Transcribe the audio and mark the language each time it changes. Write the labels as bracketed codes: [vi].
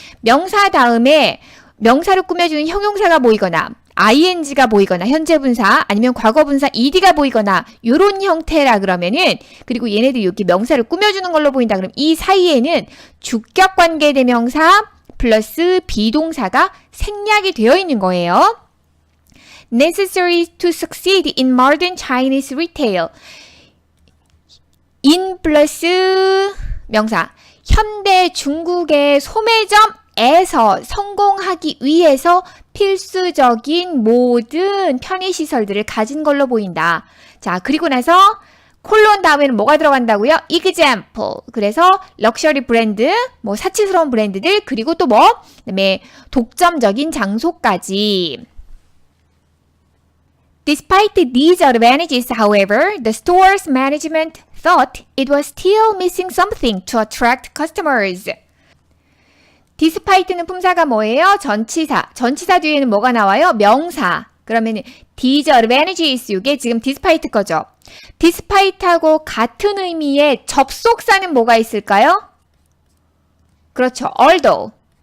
[ko] 명사 다음에 명사를 꾸며주는 형용사가 보이거나 ing가 보이거나 현재분사 아니면 과거분사 ed가 보이거나 이런 형태라 그러면은 그리고 얘네들 이렇게 명사를 꾸며주는 걸로 보인다. 그럼 이 사이에는 주격관계대명사 플러스 비동사가 생략이 되어 있는 거예요. [en] Necessary to succeed in modern Chinese retail. [ko] in 플러스 명사 현대 중국의 소매점에서 성공하기 위해서 필수적인 모든 편의시설들을 가진 걸로 보인다. 자, 그리고 나서 콜론 다음에는 뭐가 들어간다고요? [en] example. [ko] 그래서 럭셔리 브랜드, 뭐 사치스러운 브랜드들, 그리고 또 뭐? 그다음에 독점적인 장소까지. [en] Despite these advantages, however, the store's management thought it was still missing something to attract customers. [ko] despite는 품사가 뭐예요? 전치사. 전치사 뒤에는 뭐가 나와요? 명사. 그러면 [en] these advantages [ko] 이게 지금 despite 거죠. despite하고 같은 의미의 접속사는 뭐가 있을까요? 그렇죠. although.